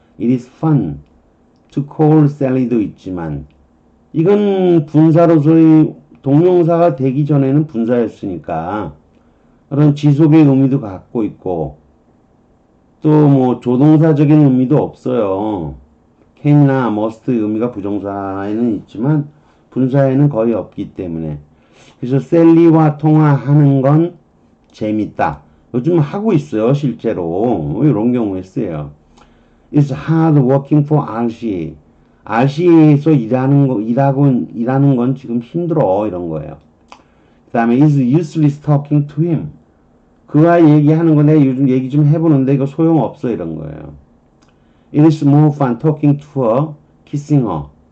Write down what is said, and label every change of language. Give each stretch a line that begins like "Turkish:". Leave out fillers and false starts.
English: It is fun to call Sally
Korean: 도 있지만 이건 분사로서의 동명사가 되기 전에는 분사였으니까 그런 지속의 의미도 갖고 있고 또 뭐 조동사적인 의미도 없어요. can이나 must의 의미가 부정사에는 있지만 분사에는 거의 없기 때문에 그래서 셀리와 통화하는 건 재밌다. 요즘 하고 있어요. 실제로 이런 경우에 쓰여요.
English: It's hard working for RCA.
Korean: RCA에서 일하는 건 지금 힘들어 이런 거예요. 그 다음에
English: is useless talking to him.
Korean: 그와 얘기하는 거 내가 요즘 얘기 좀 해보는데 이거 소용없어 이런 거예요.
English: It is more fun talking to her, kissing her.